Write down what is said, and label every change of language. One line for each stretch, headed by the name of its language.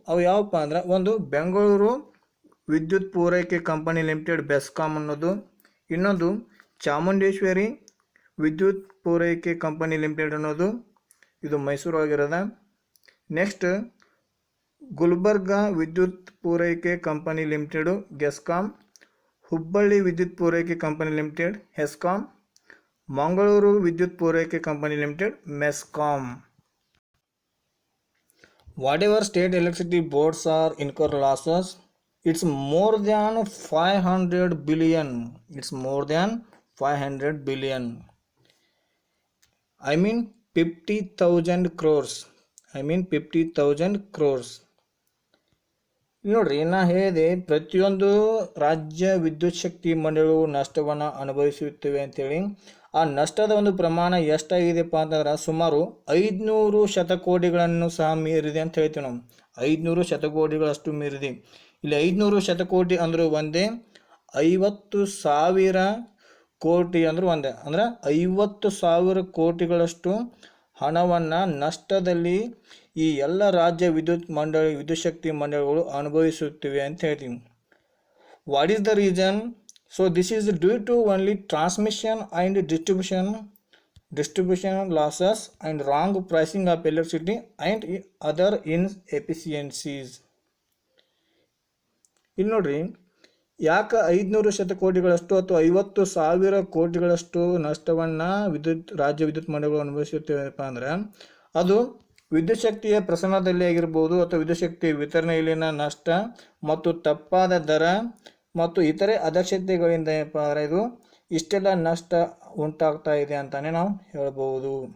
Kannada: ಅವು ಯಾವಪ್ಪ ಅಂದ್ರೆ ಒಂದು ಬೆಂಗಳೂರು ವಿದ್ಯುತ್ ಪೂರೈಕೆ ಕಂಪನಿ ಲಿಮಿಟೆಡ್ ಬೆಸ್ಕಾಮ್ ಅನ್ನೋದು, ಇನ್ನೊಂದು ಚಾಮುಂಡೇಶ್ವರಿ ವಿದ್ಯುತ್ ಪೂರೈಕೆ ಕಂಪನಿ ಲಿಮಿಟೆಡ್ ಅನ್ನೋದು, ಇದು ಮೈಸೂರು ಆಗಿರೋದ. ನೆಕ್ಸ್ಟ್ ಗುಲ್ಬರ್ಗಾ ವಿದ್ಯುತ್ ಪೂರೈಕೆ ಕಂಪನಿ ಲಿಮಿಟೆಡು ಗೆಸ್ಕಾಮ್, ಹುಬ್ಬಳ್ಳಿ ವಿದ್ಯುತ್ ಪೂರೈಕೆ ಕಂಪನಿ ಲಿಮಿಟೆಡ್ ಹೆಸ್ಕಾಮ್, ಮಂಗಳೂರು ವಿದ್ಯುತ್ ಪೂರೈಕೆ company limited MESCOM.
English: Whatever state electricity boards are incur losses, it's more than 500 billion. It's more than 500 billion. I mean 50,000 crores. I mean 50,000 crores.
Kannada: ನೋಡ್ರಿ, ನಾ ಹೇಳಿದೆ ಪ್ರತಿಯೊಂದು ರಾಜ್ಯ ವಿದ್ಯುತ್ ಶಕ್ತಿ ಮಂಡಳಿಗಳು ನಷ್ಟವನ್ನು ಅನುಭವಿಸುತ್ತವೆ ಅಂತೇಳಿ. ಆ ನಷ್ಟದ ಒಂದು ಪ್ರಮಾಣ ಎಷ್ಟಾಗಿದೆಪ್ಪ ಅಂತಂದ್ರೆ ಸುಮಾರು 500 ಶತಕೋಟಿಗಳನ್ನು ಸಹ ಮೀರಿದೆ ಅಂತ ಹೇಳ್ತೀವಿ ನಾವು. 500 ಶತಕೋಟಿಗಳಷ್ಟು ಮೀರಿದೆ. ಇಲ್ಲಿ 500 ಶತಕೋಟಿ ಅಂದರೂ ಒಂದೇ, 50,000 ಕೋಟಿ ಅಂದ್ರೆ ಒಂದೇ ಅಂದರೆ 50,000 ಕೋಟಿಗಳಷ್ಟು ಹಣವನ್ನು ನಷ್ಟದಲ್ಲಿ ಈ ಎಲ್ಲ ರಾಜ್ಯ ವಿದ್ಯುತ್ ಶಕ್ತಿ ಮಂಡಳಿಗಳು ಅನುಭವಿಸುತ್ತಿವೆ ಅಂತ ಹೇಳ್ತೀವಿ.
English: What is the reason? So this is due to only transmission and distribution losses and wrong pricing of electricity and other inefficiencies.
Kannada: ಇಲ್ಲಿ ನೋಡ್ರಿ, ಯಾಕೆ 500 ಶತಕೋಟಿಗಳಷ್ಟು ಅಥವಾ 50,000 ಕೋಟಿಗಳಷ್ಟು ನಷ್ಟವನ್ನು ರಾಜ್ಯ ವಿದ್ಯುತ್ ಮಂಡಳಿಗಳು ಅನುಭವಿಸುತ್ತೇವಪ್ಪ ಅಂದರೆ ಅದು ವಿದ್ಯುತ್ ಶಕ್ತಿಯ ಪ್ರಸರಣದಲ್ಲಿ ಆಗಿರ್ಬೋದು ಅಥವಾ ವಿದ್ಯುತ್ ಶಕ್ತಿ ವಿತರಣೆಯಲ್ಲಿನ ನಷ್ಟ ಮತ್ತು ತಪ್ಪಾದ ದರ ಮತ್ತು ಇತರೆ ಅದಕ್ಷತೆಗಳಿಂದ ಏನಪ್ಪ ಅಂದರೆ ಇದು ಇಷ್ಟೆಲ್ಲ ನಷ್ಟ ಉಂಟಾಗ್ತಾ ಇದೆ ಅಂತಲೇ ನಾವು ಹೇಳ್ಬೋದು.